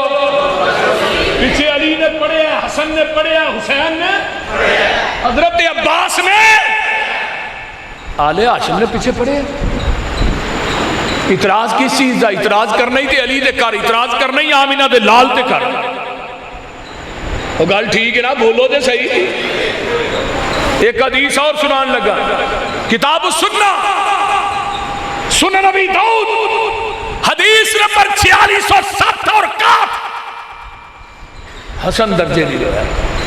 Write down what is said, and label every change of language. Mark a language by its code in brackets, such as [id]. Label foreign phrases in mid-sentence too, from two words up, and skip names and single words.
[pa] پیچھے علی نے پڑھیا، حسن نے پڑھیا، حسین نے، حضرت عباس نے، آل ہاشم نے پیچھے پڑھے۔ اعتراض کس چیز دا؟ اعتراض کرنا ہی تے علی دے کر، اعتراض کرنا ہی آمینہ دے لال تے کر۔ وہ گل ٹھیک ہے نا؟ بولو دے صحیح۔ ایک حدیث اور سنان لگا، کتاب السنہ، سنن نبی داؤد، حدیث نمبر 4607 اور 61، حسن درجے دی روایت۔